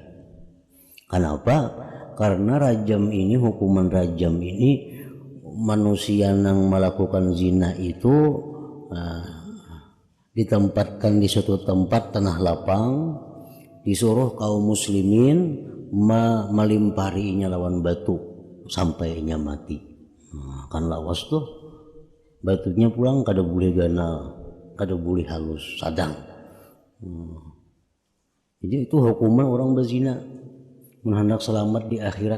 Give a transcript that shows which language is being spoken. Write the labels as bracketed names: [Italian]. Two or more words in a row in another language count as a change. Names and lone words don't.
[Indonesian] Kenapa? Karena rajam ini, hukuman rajam ini, manusia yang melakukan zina itu ditempatkan di suatu tempat tanah lapang, disuruh kaum muslimin melimparinya lawan batu sampai ia mati. [Banjar] Kan lawas tuh, batunya pulang kada boleh ganal, kada boleh halus, sadang. [Indonesian] Jadi itu hukuman orang berzina, menghendak selamat di akhirat.